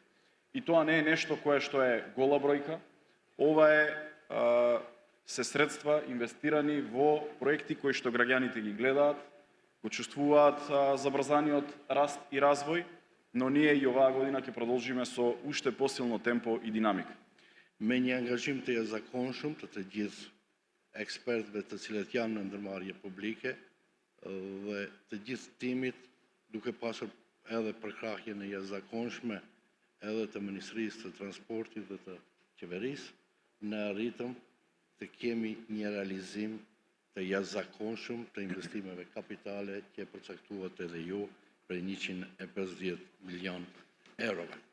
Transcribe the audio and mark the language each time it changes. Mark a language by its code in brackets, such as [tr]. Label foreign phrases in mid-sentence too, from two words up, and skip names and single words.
[mk] И тоа не е нешто кое што е гола бројка, ова е се средства инвестирани во проекти кои што граѓаните ги гледаат, го чувствуваат забрзаниот раст и развој, но ние и оваа година ќе продолжиме со уште посилно темпо и динамика. [sq] Me një angazhim të jashtëzakonshëm të gjithë ekspertëve të cilët janë në ndërmarrje publike dhe të gjithë timit, duke pasur edhe përkrahjen e jashtëzakonshme edhe të Ministrisë të Transportit dhe të Qeverisë, ne arritëm të kemi një realizim të jashtëzakonshëm të investimeve kapitale që përcaktuat edhe ju për 150 milion eurove.